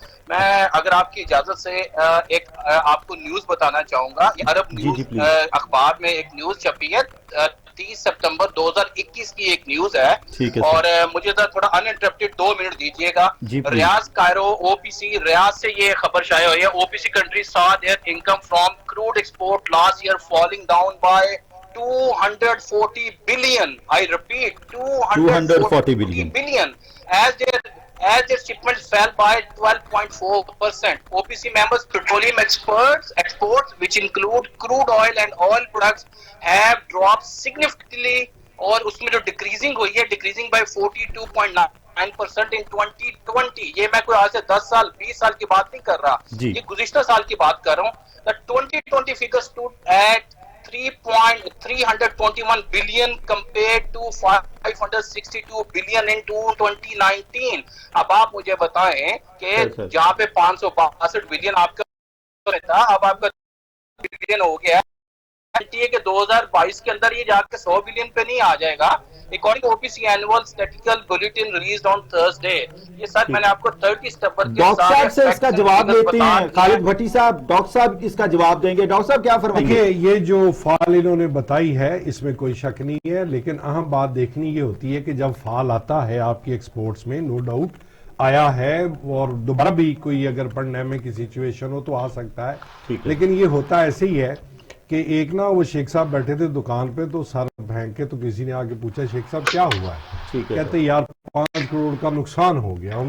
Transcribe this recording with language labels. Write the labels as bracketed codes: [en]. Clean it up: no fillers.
[ur] میں اگر آپ کی اجازت سے ایک آپ کو نیوز بتانا چاہوں گا. عرب نیوز اخبار میں ایک نیوز چھپی ہے 30 سپتمبر 2021 کی ایک نیوز ہے، اور مجھے تھوڑا ان انٹرپٹیڈ 2 منٹ دیجیے گا. ریاض کائرو او پی سی ریاض سے یہ خبر شائع ہوئی ہے. [en] O P C country saw their income from crude export last year falling down by 240 billion. I repeat, 240 billion as their shipments fell by 12.4%. OPC members petroleum exports which include crude oil and oil products have dropped significantly, [ur] اور اس میں جو decreasing ہوئی ہے، [en] Decreasing by 42.9% in 2020. [ur] یہ میں کوئی آج سے 10 سال 20 سال کی بات نہیں کر رہا، یہ گزشتہ سال کی بات کر رہا ہوں. [en] The 2020 figure stood at 321 billion compared to 562 billion in 2019. [ur] اب آپ مجھے بتائیں کہ جہاں پہ 562 بلین آپ کا تھا، اب آپ کا بلین ہو گیا کہ 2022 کے اندر یہ جا کے 100 بلین پہ نہیں آ جائے گا. [en] According to OPC annual statistical bulletin released on Thursday, [ur] یہ سر میں نے آپ کو 30 ستمبر کے ڈاکٹر صاحب سے اس کا جواب لیتے ہیں. خالد بھٹی صاحب، ڈاکٹر صاحب اس کا جواب دیں گے. ڈاکٹر صاحب کیا فرمائیں گے؟ یہ جو فال انہوں نے بتائی ہے اس میں کوئی شک نہیں ہے، لیکن اہم بات دیکھنی یہ ہوتی ہے کہ جب فال آتا ہے آپ کی ایکسپورٹس میں، نو ڈاؤٹ آیا ہے، اور دوبارہ بھی کوئی اگر پڑھنے میں کی سچویشن ہو تو آ سکتا ہے، لیکن یہ ہوتا ایسے ہی ہے کہ ایک نا وہ شیخ صاحب بیٹھے تھے دکان پہ، تو سر پھینک کے تو کسی نے آگے پوچھا شیخ صاحب کیا ہوا ہے، کہتے یار 5 کروڑ کا نقصان ہو گیا.